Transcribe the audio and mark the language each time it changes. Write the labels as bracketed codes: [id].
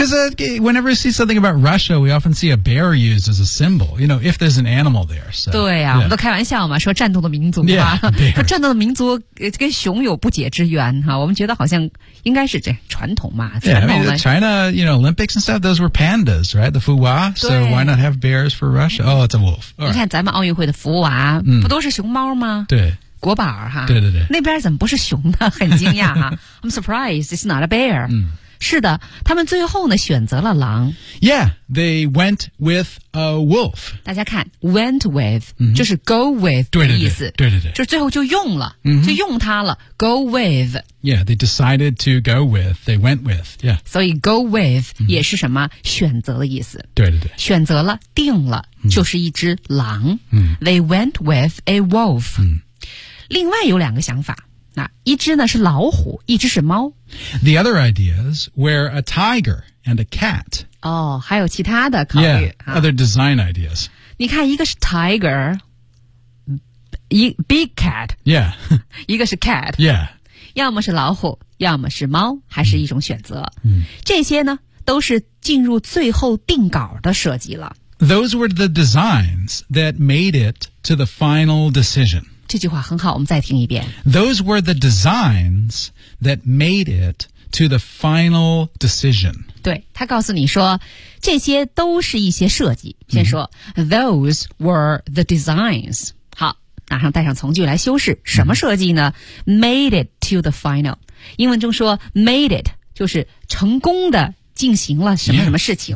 [en] Because、whenever you see something about Russia, we often see a bear used as a symbol. You know, if there's an animal there. So, [zh] 对啊、我们都开玩笑嘛说战斗的民族嘛、战斗的民族跟熊有不解之缘哈我们觉得好像应该是这传统嘛。 [en] Yeah, I mean, China, you know, Olympics and stuff, those were pandas, right? The 福娃 So why not have bears for Russia? Oh, it's a wolf.、 [zh] 你看咱们奥运会的福娃、不都是熊猫吗对。国宝哈对。那边怎么不是熊呢很惊讶哈。 [en] I'm surprised, it's not a bear.、 [zh] 是的他们最后呢选择了狼。 [en] Yeah, they went with a wolf. [zh] 大家看 ,went with,、就是 go with 的意思。对。就是最后就用了、就用它了 , [en] go with. Yeah, they decided to go with, they went with, yeah. [zh] 所以 go with 也是什么、选择的意思。对。选择了定了、就是一只狼。 [en] They went with a wolf.、 [zh] 另外有两个想法，那一只呢是老虎，一只是猫。 [en] The other ideas were a tiger and a cat. [zh] 哦，还有其他的考虑。 [en] Yeah, other design ideas. [zh] 你看，一个是 [en] tiger, big cat. Yeah. [zh] 一个是 cat. [en] Yeah. [zh] 要么是老虎，要么是猫，还是一种选择。这些呢，都是进入最后定稿的设计了。 [en] Those were the designs that made it to the final decision. [zh] 这句话很好我们再听一遍。 [en] Those were the designs that made it to the final decision. [zh] 对他告诉你说这些都是一些设计。先说、 [en] Those were the designs. [zh] 好马上带上从句来修饰。什么设计呢、 [en] Made it to the final. [zh] 英文中说 [en] made it, [zh] 就是成功的进行了什么什么事情。